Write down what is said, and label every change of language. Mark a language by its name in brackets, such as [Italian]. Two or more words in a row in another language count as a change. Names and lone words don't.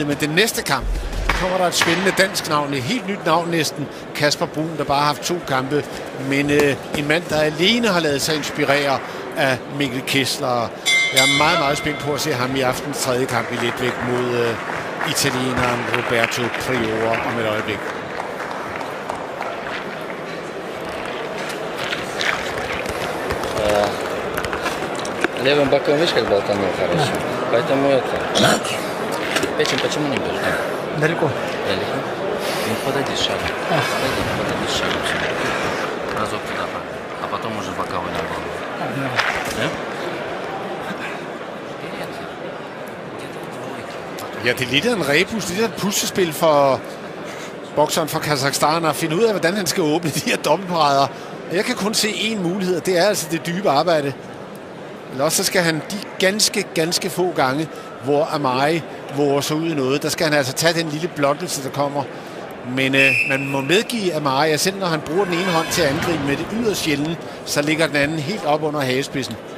[Danish] Men den næste kamp kommer der et spændende dansk navn, et helt nyt navn næsten, Kasper Bruun, der bare har haft 2 kampe, men en mand, der alene har ladet sig inspirere af Mikkel Kessler. Jeg er meget, meget spændt på at se ham i aftens 3. kamp i letvægt mod italieneren Roberto Priore om et øjeblik. [Russian] Левым боком, видишь, как болтанул хорошо. Поэтому это... Печень почему не бежит? Далеко. Далеко? Ну, подойди шагом. Подойди шагом. Разок туда, а потом уже боковой на голову. Да? [Danish] Ja, det er lidt af en rebus, det er et puslespil for bokseren fra Kazakhstan at finde ud af, hvordan han skal åbne de her dobbeltparader. Jeg kan kun se én mulighed, og det er altså det dybe arbejde. Eller også så skal han de ganske få gange, hvor Amari våger sig ud i noget, der skal han altså tage den lille blottelse, der kommer Men man må medgive Amari, at selv når han bruger den ene hånd til at angribe med det yderst sjældent, så ligger den anden helt op under hagespidsen.